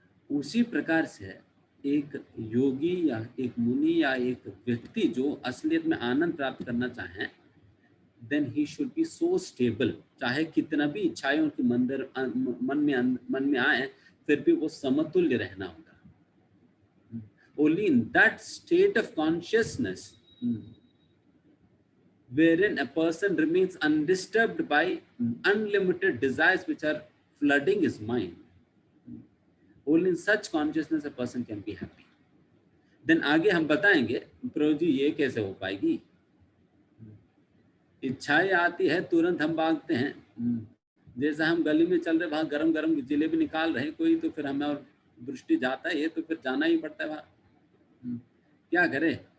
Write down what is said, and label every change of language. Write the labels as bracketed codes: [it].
[hi] उसी प्रकार से एक योगी या एक मुनि या एक व्यक्ति जो असलियत में आनंद प्राप्त करना चाहे, [en] then he should be so stable, [hi] चाहे कितना भी इच्छाएं उनके मन में आए फिर भी वो समतुल्य रहना होगा। [en] Only in that state of consciousness wherein a person remains undisturbed by unlimited desires which are flooding his mind. Only in such consciousness a person can be happy. [hi] Then आगे हम बताएंगे प्रभु जी ये कैसे हो पाएगी। इच्छाएं आती है तुरंत हम भागते हैं, जैसे हम गली में चल रहे वहां गरम गरम जलेबी निकाल रहे कोई, तो फिर हमें और दृष्टि जाता है, ये तो फिर जाना ही पड़ता है वहां, क्या करे।